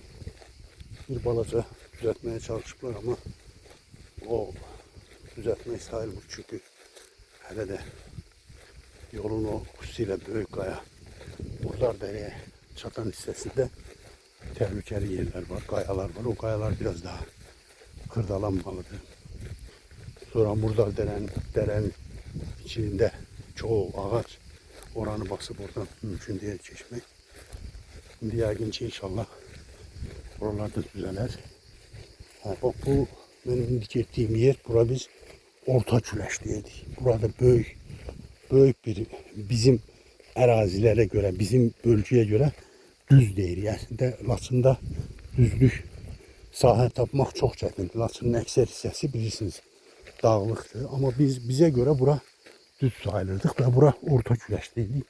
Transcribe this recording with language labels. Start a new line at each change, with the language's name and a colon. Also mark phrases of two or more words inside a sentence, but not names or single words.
Azerbaijani: Bir balaca düzəltməyə çalışıblar, amma o düzəltmək sayılmır, çünki hələ də yolun o xüsusilə böyük qaya Murdar dərəyə çatan hissəsində təhlükəli yerlər var, qayalar var.
Turkish: O qayalar biraz daha kırdalanmalıdır. Sonra Murdar dərənin içində çoğu ağac, oranı basıp oradan mümkün değil geçmek. Şimdi yəqin ki inşallah oralarda düzeler. Bak bu benim
Azerbaijani: indi getdiyim yer, bura biz Orta Küləş dedik. Burada böyük bir bizim ərazilərə görə, bizim bölgəyə görə düz deyir. Əslində Laçında düzlük sahə tapmaq çox çətindir. Laçının əksər hissəsi bilirsiniz dağlıqdır. Amma bizə görə bura düz sayılırdıq və bura Orta Küləş dedik.